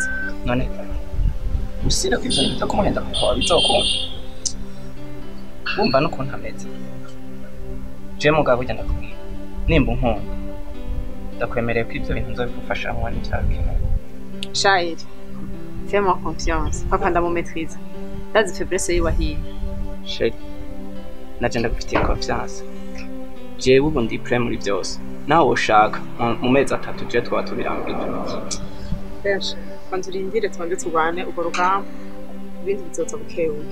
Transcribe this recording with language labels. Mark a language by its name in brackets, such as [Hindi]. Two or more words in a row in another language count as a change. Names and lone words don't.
[Rundi] none usira ko ibyo bita kumuhenda kuko bizokunda wumva n'ukuntu ameze je mugabo ujya ndakubwira nimba unkunda ndakwemereye ko ibyo bintu nzobigufasha hamwe n'ibyakeneye Shairi [French] fais-moi confiance [Rundi] papa ndamumaîtrise ndazi faiblesse yiwe ahiye sheri naje ndagufitiye confiance jewe ubu ndi prêt muri byose nawe ushaka mu mezi 3 je twaba tubirangije benshi kwanza urindire tubanze tubane ubwo rugamba ibindi bizoza bukebuke